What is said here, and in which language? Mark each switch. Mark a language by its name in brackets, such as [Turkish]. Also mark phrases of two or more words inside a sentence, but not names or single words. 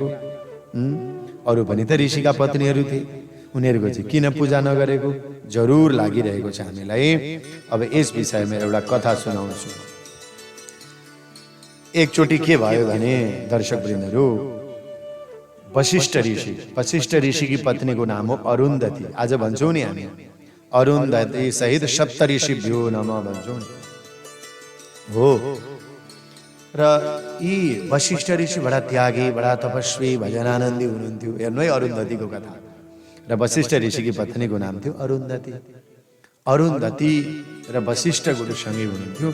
[Nepali] अरू पनि त ऋषिका पत्नीहरू थिए, उनीहरूको चाहिँ किन पूजा नगरेको जरुर लागिरहेको छ हामीलाई। अब यस विषयमा एउटा कथा सुनाउँछु। एकचोटि के भयो भने दर्शकवृन्दहरू, वशिष्ठ ऋषिकी पत्नीको नाम हो अरुन्धती। आज भन्छौँ नि हामी अरुन्धती सहित [Sanskrit] सप्त ऋषिभ्यो नमः [Nepali] भन्छौँ हो। र यी वशिष्ठ ऋषि बडा त्यागी, बडा तपस्वी, भजनानन्दी हुनुहुन्थ्यो। हेर्नु है अरुन्धतीको कथा। र वशिष्ठ ऋषिकी पत्नीको नाम थियो अरुन्धती। अरुन्धती र वशिष्ठ गुरुसँगै हुनुहुन्थ्यो।